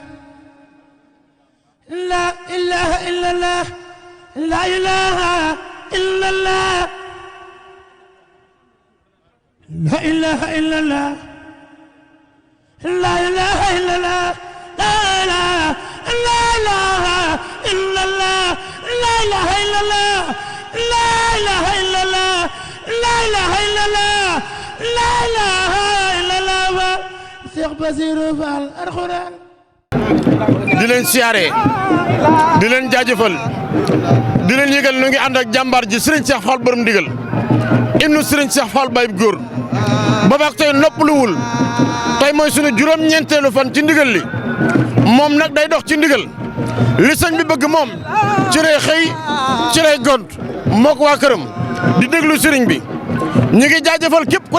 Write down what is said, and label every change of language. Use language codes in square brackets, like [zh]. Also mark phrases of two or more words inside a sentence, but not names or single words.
[ar] لا إله إلا الله لا إله إلا الله لا إله إلا الله لا إله إلا الله لا إله لا إله إلا الله لا إله إلا الله لا إله إلا الله لا إله إلا الله لا إله إلا الله Cheikh Bassirou Fall Alxuraan [wo] di leen siyaare di leen jaajëfal di leen yëgal nu ngi ànd ak jàmbaar ji Serigne Cheikh Fall borom ndigal ibnu Serigne Cheikh Fall Baye góor boobaak tey noppaluwul tey mooy sunu juróom-ñeenteelu fan ci ndigal li moom nag day dox ci ndigal li sëñ bi bëgg moom ci lay xëy ci lay gont moo ko waa këram di déglu sëriñ bi ñu ngi jaajëfal képp ku